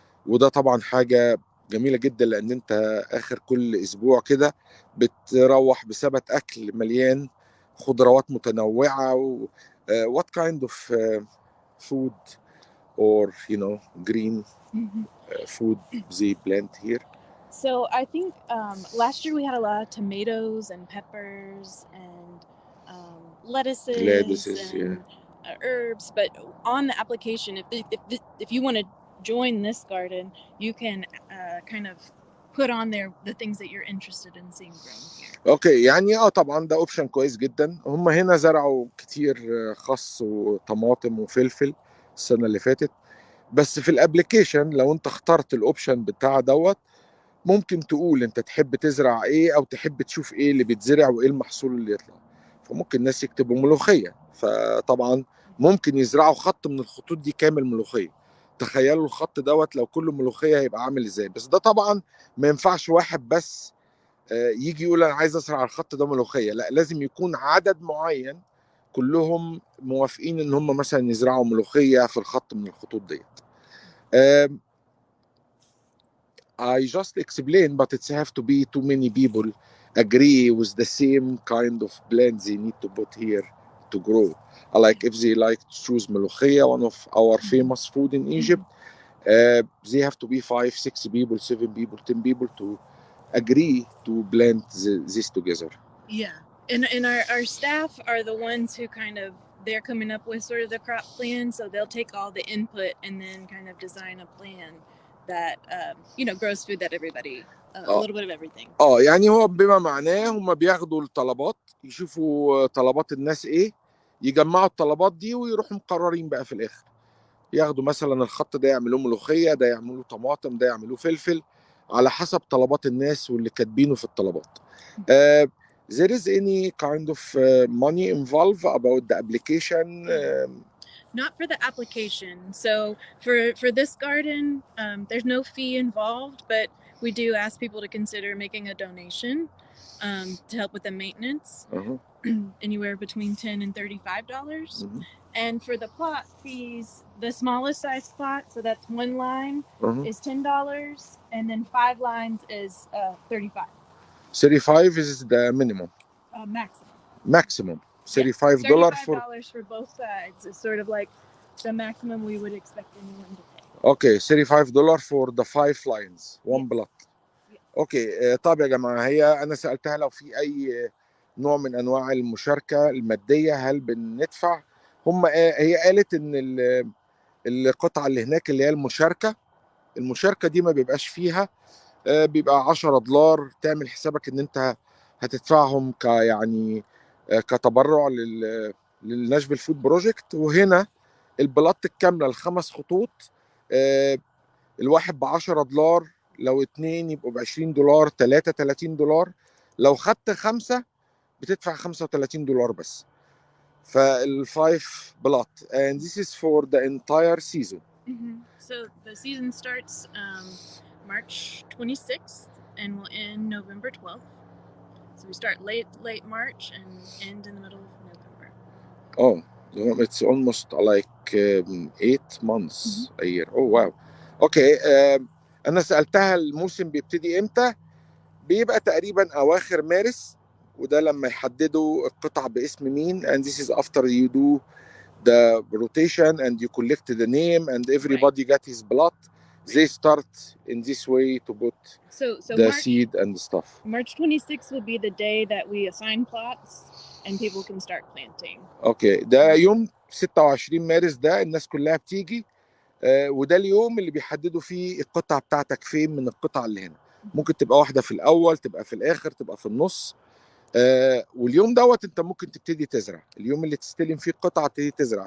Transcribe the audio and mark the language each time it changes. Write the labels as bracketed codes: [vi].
[ar] وده طبعا حاجه جميله جدا، لان انت اخر كل اسبوع كده بتروح بسبت اكل مليان خضروات متنوعه [en] what kind of food or green food they plant here? So I think last year we had a lot of tomatoes and peppers and lettuces Lettuces, and herbs. But on the application, if you want to join this garden, you can kind of put on there the things that you're interested in seeing grown here. [ar] اوكي، يعني طبعا ده اوبشن كويس جدا. هم هنا زرعوا كتير خس وطماطم وفلفل السنه اللي فاتت، بس في الابليكيشن لو انت اخترت الاوبشن بتاع دوت ممكن تقول انت تحب تزرع ايه او تحب تشوف ايه اللي بيتزرع وايه المحصول اللي يطلع. فممكن الناس يكتبوا ملوخيه، فطبعا ممكن يزرعوا خط من الخطوط دي كامل ملوخيه. تخيلوا الخط دوت لو كله ملوخيه هيبقى عامل ازاي. بس ده طبعا ما ينفعش واحد بس يجي يقول انا عايز ازرع الخط ده ملوخيه، لا، لازم يكون عدد معين كلهم موافقين ان هم مثلا يزرعوا ملوخيه في الخط من الخطوط ديت. [en] I just explained, but it's have to be too many people agree with the same kind of plant they need to put here to grow. Like if they like to choose ملوخية, one of our famous food in Egypt, they have to be 5, 6 people, 7 people, 10 people to agree to plant this together. Yeah, and our staff are the ones who kind of, they're coming up with sort of the crop plan, so they'll take all the input and then kind of design a plan that grows food that everybody a little bit of everything. [ar] يعني هو بما معناه هم بياخدوا الطلبات، يشوفوا طلبات الناس ايه، يجمعوا الطلبات دي ويروحوا مقررين بقى في الاخر. ياخدوا مثلا الخط ده يعملوه ملوخيه، ده يعملوه طماطم، ده يعملوه فلفل، على حسب طلبات الناس واللي كاتبينه في الطلبات. [en] There is any kind of money involved about the application? Not for the application. So for this garden, there's no fee involved, but we do ask people to consider making a donation to help with the maintenance, anywhere between $10 and $35. And for the plot fees, the smallest size plot, so that's one line, is $10, and then 5 lines is $35. 35 is the minimum. Maximum. $35 for both sides is sort of like the maximum we would expect anyone to pay. Okay, $35 for the 5 lines, one plot. Okay. [ar] طب يا جماعه، هي انا سالتها لو في اي نوع من انواع المشاركه الماديه، هل بندفع؟ هي قالت ان القطعه اللي هناك اللي هي المشاركه دي ما بيبقاش فيها، بيبقى $10. تعمل حسابك ان انت هتدفعهم يعني كتبرع للناشفيل فود بروجكت. وهنا البلاط الكامله ال5 خطوط، الواحد $10، لو 2 يبقوا $20، 3 $30، لو خدت 5 بتدفع $35 بس. فال5 بلاط. [en] And this is for the entire season. So the season starts March 26th and will end November 12th. So we start late March and end in the middle of November. Oh, it's almost like 8 months a year. Oh wow. Okay. [ar] أنا سألتها الموسم بيبتدي إمتى؟ بيبقى تقريبا أواخر مارس، وده لما يحددوا القطع باسم مين. [en] And this is after you do the rotation and you collect the name and everybody got his plot. They start in this way to put the seed and stuff. March 26th will be the day that we assign plots and people can start planting. Okay. [ar] ده يوم 26 مارس ده الناس كلها بتيجي، وده اليوم اللي بيحددوا فيه القطعة بتاعتك فين من القطع اللي هنا. ممكن تبقى واحدة في الأول، تبقى في الآخر، تبقى في النص. واليوم دوت انت ممكن تبتدي تزرع، اليوم اللي تستلم فيه القطعة تبتدي تزرع.